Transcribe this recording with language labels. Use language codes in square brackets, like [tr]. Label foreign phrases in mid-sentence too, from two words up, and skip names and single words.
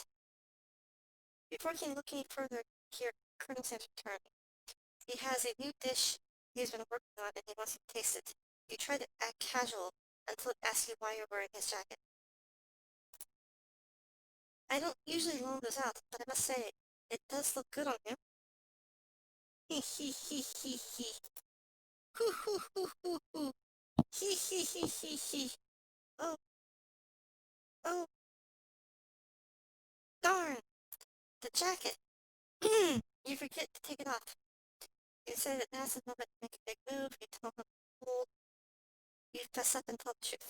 [en] Before you can look any further, hear Colonel Sanders return. He has a new dish he's been working on and he wants you to taste it. You try to act casual until it asks you why you're wearing his jacket. I don't usually loan those out, but I must say, it does look good on you. Hee hee hee hee hee. Hoo hoo hoo hoo hoo. Hee hee hee hee hee. Oh, oh, darn, the jacket. You forget to take it off. You say that now's the moment to make a big move. You tell him cold. You fess up and tell the truth.